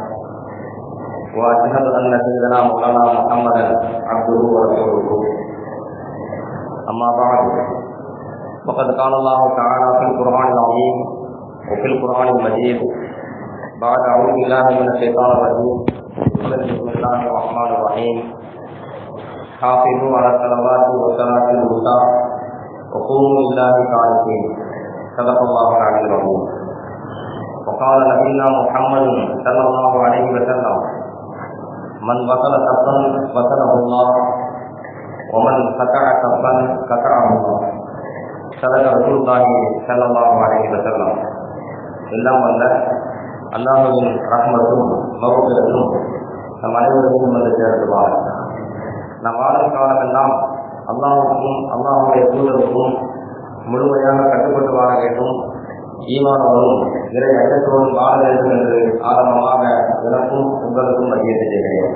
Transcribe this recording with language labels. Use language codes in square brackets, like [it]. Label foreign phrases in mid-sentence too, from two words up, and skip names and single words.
[ar] واشهد ان سيدنا مولانا محمدا عبده ورسوله اما بعد فقد قال الله تعالى في القران العظيم وفي القران المجيد بعد اعوذ بالله من الشيطان الرجيم بسم الله الرحمن الرحيم حافظوا على الصلوات والصلاه الوسطى وقوموا لله قانتين صدق الله العلي العظيم. وقال نبينا محمد صلى الله عليه وسلم من وصل صفا وصله الله ومن قطع صفا قطعه الله. صدق رسول الله صلى الله عليه وسلم. [ta] எல்லாம் வல்ல அல்லாஹ்வின் ரஹ்மத்தும் மக்ஃபிரத்தும் நம் அனைவருக்கும் வந்து சேர்த்துவார். நம் வாழும் காலமெல்லாம் அல்லாஹ்வுக்கும் அல்லாஹ்வுடைய தூதருக்கும் முழுமையாக கட்டுப்பட்டு வாழ வேண்டும், ஈமானோடும் இறை அச்சத்தோடும் வாழ வேண்டும் என்று ஆரம்பமாக எனக்கும் உங்களுக்கும் வலியுறுத்தி செய்கிறேன்.